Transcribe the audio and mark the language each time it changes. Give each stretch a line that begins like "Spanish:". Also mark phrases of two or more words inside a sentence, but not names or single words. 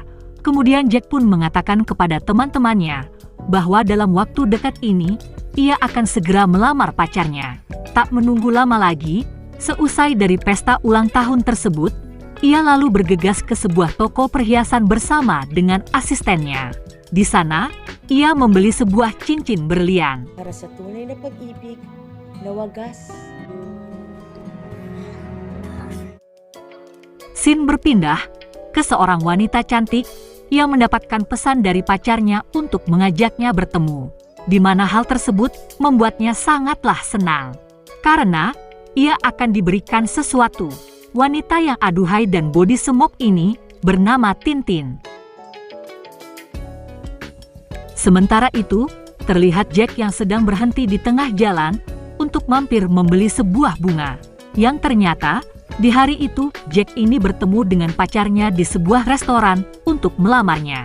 Indonesian: Kemudian Jack pun mengatakan kepada teman-temannya bahwa dalam waktu dekat ini, ia akan segera melamar pacarnya. Tak menunggu lama lagi, seusai dari pesta ulang tahun tersebut, ia lalu bergegas ke sebuah toko perhiasan bersama dengan asistennya. Di sana, ia membeli sebuah cincin berlian.
Filipino: Para sa tunay na pag-ibig na wagas.
Indonesian: Scene berpindah ke seorang wanita cantik yang mendapatkan pesan dari pacarnya untuk mengajaknya bertemu, di mana hal tersebut membuatnya sangatlah senang. Karena ia akan diberikan sesuatu. Wanita yang aduhai dan
English: body smoke
Indonesian: ini bernama Tintin. Sementara itu, terlihat Jack yang sedang berhenti di tengah jalan untuk mampir membeli sebuah bunga. Yang ternyata, di hari itu, Jack ini bertemu dengan pacarnya di sebuah restoran untuk melamarnya.